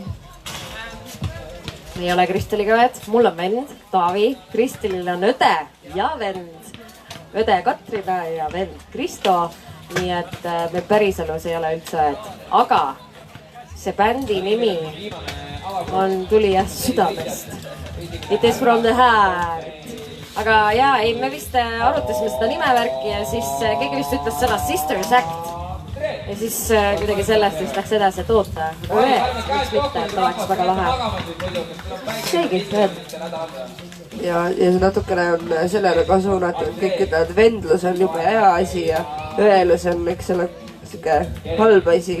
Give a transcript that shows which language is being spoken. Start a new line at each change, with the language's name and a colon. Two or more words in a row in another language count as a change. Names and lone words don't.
Estonian: Ei ole Kristeliga õed, mul on vend, Taavi, Kristelil on õde ja vend, õde Katrina ja vend Kristo, nii et me päriselus ei ole üldse õed, aga see bändi nimi tuli jah südamest.
English: It is from the heart.
Estonian: Aga jaa, ei, me vist arutasime seda nimevärki ja siis keegi vist ütles sõna Sisters Act. Ja siis kuidagi sellest vist läks edasi, et oota, miks mitte, et oleks väga lahe. Seegi, õed. Ja see natukene on sellele ka suunatud, kõik ütlevad, vendlus on juba hea asi ja õelus on üks selline halb asi.